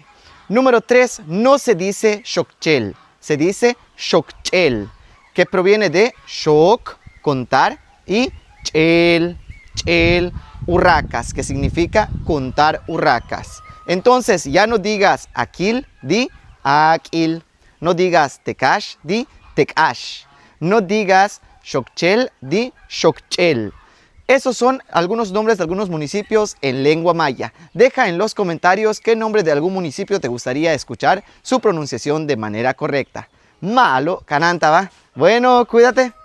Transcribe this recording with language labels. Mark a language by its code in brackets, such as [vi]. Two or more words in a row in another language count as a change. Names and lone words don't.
[es] Número 3, no se dice Xokchel, se dice Xokchel, que proviene de Xok, contar, y Chel, Chel, urracas, que significa contar urracas. Entonces, ya no digas Aquil, di Aquil. No digas Tecash, di Tecash. No digas Xokchel, di Xokchel. Esos son algunos nombres de algunos municipios en lengua maya. Deja en los comentarios qué nombre de algún municipio te gustaría escuchar su pronunciación de manera correcta. [yua] Malo, cananta, va. [es] Bueno, cuídate.